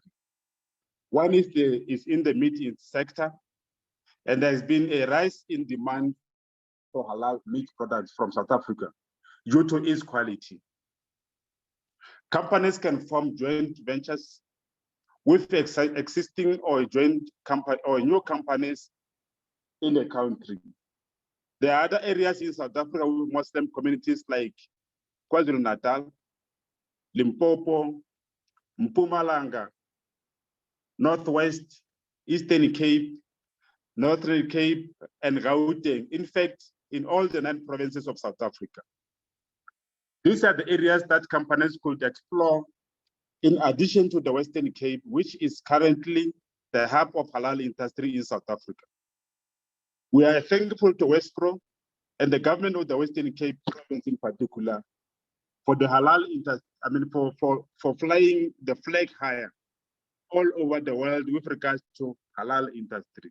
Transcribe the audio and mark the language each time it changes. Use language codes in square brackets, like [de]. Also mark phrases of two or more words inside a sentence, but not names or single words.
[en] One is in the meat sector, and there has been a rise in demand for halal meat products from South Africa due to its quality. Companies can form joint ventures with existing or joint company or new companies in the country. There are other areas in South Africa with Muslim communities like KwaZulu-Natal, Limpopo, Mpumalanga, Northwest, Eastern Cape, Northern Cape, and Gauteng. In fact, in all the 9 provinces of South Africa. These are the areas that companies could explore in addition to the Western Cape, which is currently the hub of halal industry in South Africa. We are thankful to Expo and the government of the Western Cape province in particular for the halal industry, for flying the flag higher all over the world with regards to halal industry.